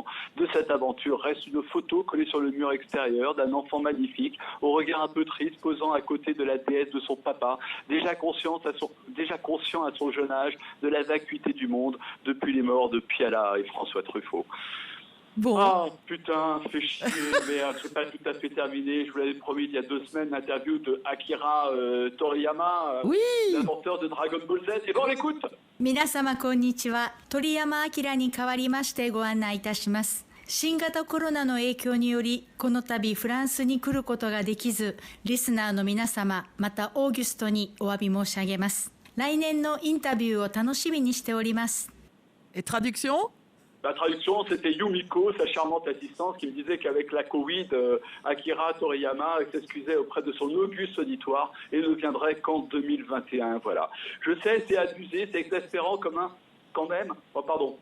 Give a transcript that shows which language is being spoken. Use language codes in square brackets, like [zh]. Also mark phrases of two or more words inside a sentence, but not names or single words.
[fr] De cette aventure reste une photo collée sur le mur extérieur d'un enfant magnifique, au regard un peu triste, posant à côté de la déesse de son papa, déjà conscient à son jeune âge de la vacuité du monde depuis les morts de Piala et François Truffaut. Bon. Ah putain, fait chier, merde, c'est pas tout à fait terminé. Je vous l'avais promis il y a 2 semaines, l'interview de Akira Toriyama, Oui. l'inventeur de Dragon Ball Z. Et bon, on l'écoute. [ja] 皆様こんにちは。鳥山明に代わりましてご案内いたします。新型コロナの影響により、この度フランスに来ることができず、リスナーの皆様、またオーギュストにお詫び申し上げます。来年のインタビューを楽しみにしております。 [fr] Et traduction? La traduction, c'était Yumiko, sa charmante assistante, qui me disait qu'avec la Covid, Akira Toriyama s'excusait auprès de son auguste auditoire et ne viendrait qu'en 2021. Voilà. Je sais, c'est abusé, c'est exaspérant comme un... Quand même... Oh, pardon.